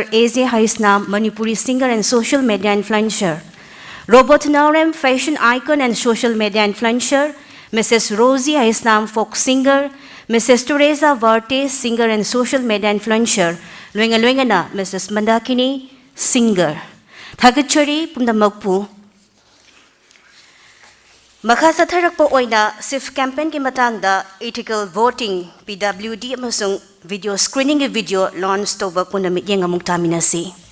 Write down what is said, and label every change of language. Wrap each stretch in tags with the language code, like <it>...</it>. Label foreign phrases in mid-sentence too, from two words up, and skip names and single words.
<en>AZ Haisnam, Manipuri singer and social media influencer. Robert Naurem, fashion icon and social media influencer. Mrs. Rosie Haisnam, folk singer. Mrs. Teresa Varte, singer and social media influencer.</en> <mni>Luenga na Mrs. Mandakini, singer. Thagachari Pumdamakpu. Makha satharakpa oina SIF campaign ki matangda</mni> <en>ethical voting</en> <mni>PWD amasung</mni> <en>video screening video launch</en> <mni>toba punamit yang amuk taminasi.</mni>